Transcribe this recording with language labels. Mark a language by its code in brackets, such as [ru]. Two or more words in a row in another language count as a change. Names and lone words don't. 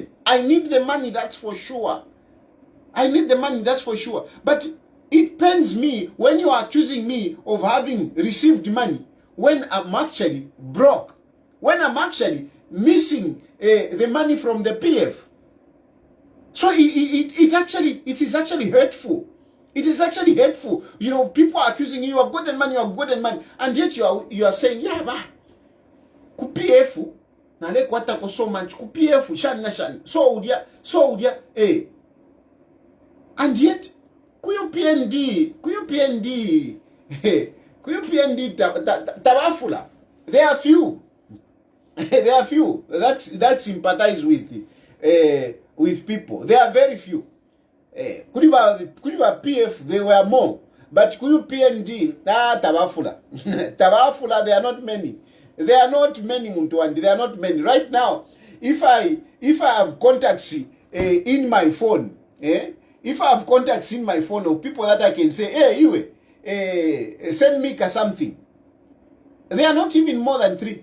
[en] I need the money, that's for sure. But it pains me when you are accusing me of having received money when I'm actually broke, when I'm actually missing the money from the PF. So it is actually hurtful. It is actually hurtful. People are accusing you of gotten money, and yet you are saying, yeah, [bem] ba, ku PF, na le kwata ko [en] so much, [bem] ku PF, shan, so udia, [en] and yet, [bem] kuyo PND, tabafula. [en] There are few that sympathize with people. There are very few. Kuliba PF, they were more. But [bem] kuyu PND, tabafula. Tabafula, [en] there are not many. Muntu, there are not many. Right now, if I have contacts in my phone, if I have contacts in my phone of people that I can say, hey, Iwe, send me something. They are not even more than 3.